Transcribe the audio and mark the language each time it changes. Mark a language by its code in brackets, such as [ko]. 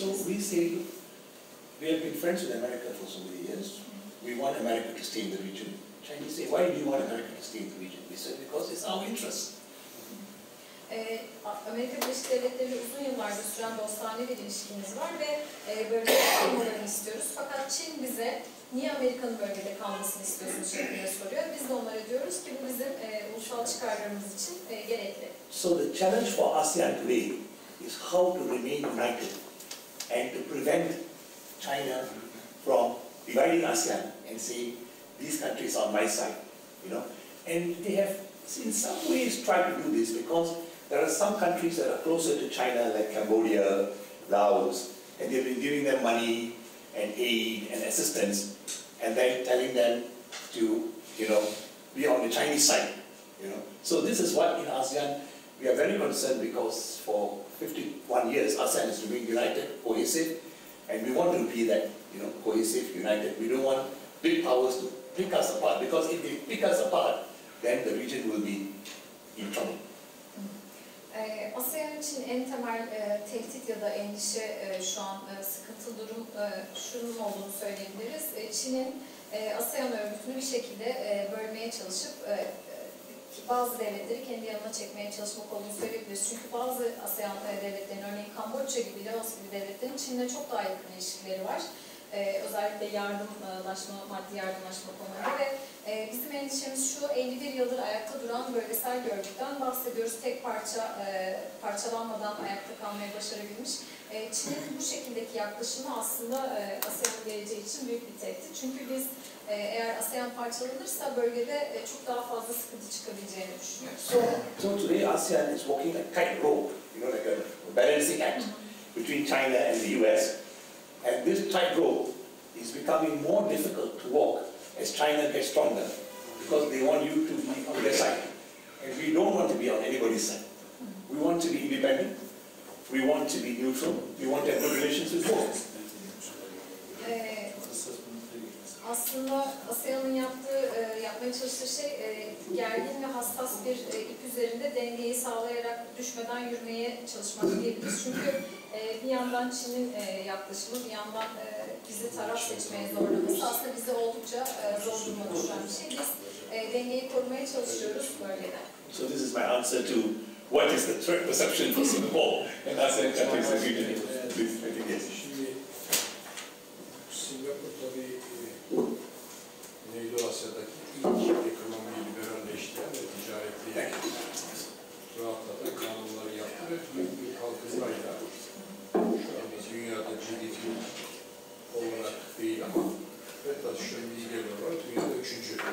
[en] So we say, we have been friends with America for so many years. We want America to stay in the region. Chinese say, why do you want America to stay in the region? We said, because it's our interest. [tr] Amerika Birleşik Devletleri ile uzun yıllardır süren dostane bir ilişkimiz var ve bölgede kalmalarını istiyoruz. Fakat Çin bize niye Amerika'nın bölgede kalmasını istiyorsunuz şeklinde soruyor. Biz de onlara diyoruz ki bu bizim ulusal çıkarlarımız için gerekli. [en] So the challenge for ASEAN today is how to remain united and to prevent China from dividing ASEAN and saying, these countries are on my side, you know. And they have, in some ways, tried to do this because there are some countries that are closer to China, like Cambodia, Laos, and they've been giving them money and aid and assistance, and then telling them to, you know, be on the Chinese side, you know. So this is what in ASEAN we are very concerned because for 51 years ASEAN has remained united, cohesive, and we want to be that, you know, cohesive, united. We don't want big powers to pick us apart because if they pick us apart, then the region will be in trouble. [tr] ASEAN için en temel tehdit ya da endişe şu an sıkıntılı durum şunun olduğunu söyleyebiliriz. Çin'in ASEAN örgütünü bir şekilde bölmeye çalışıp bazı devletleri kendi yanına çekmeye çalışmak olduğunu söyleyebiliriz. Çünkü bazı ASEAN devletlerinin, örneğin Kamboçya gibi, Laos gibi devletlerin Çin'le çok daha yakın ilişkileri var. Özellikle yardımlaşma, maddi yardımlaşma konularında ve bizim endişemiz şu, 51 yıldır ayakta duran bölgesel görgüden bahsediyoruz. Tek parçalanmadan ayakta kalmayı başarabilmiş. Çin'in bu şekildeki yaklaşımı aslında ASEAN'ın geleceği için büyük bir tehdit. Çünkü biz eğer ASEAN parçalanırsa bölgede çok daha fazla sıkıntı çıkabileceğini düşünüyoruz. [en] So today ASEAN is walking a tightrope, you know, like a balancing act between China and the US. And this tightrope is becoming more difficult to walk as China gets stronger, because they want you to be on their side. And we don't want to be on anybody's side. We want to be independent. We want to be neutral. We want to have good relations with both. [tr] Aslında ASEAN'ın yapmaya çalıştığı şey gergin ve hassas bir ip üzerinde dengeyi sağlayarak düşmeden yürümeye çalışmak diyebiliriz. Çünkü bir yandan Çin'in yaklaşımı, bir yandan bizi taraf seçmeye zorlaması aslında bizi oldukça zor duruma düşüren bir şey. Biz dengeyi korumaya çalışıyoruz bölgede. [en] So this is my answer to what is the threat perception for Singapore and ASEAN countries in the region. I think yes. [tr] Şimdi Singapur tabii Güneydoğu Asya'daki ilk ekonomiyi liberalleştiren ve ticareti rahatlatan kanunları yaptı ve büyük bir kalkınmayla şu anda dünyada GDP olarak değil ama ve taşıyan lider olarak dünyada 3.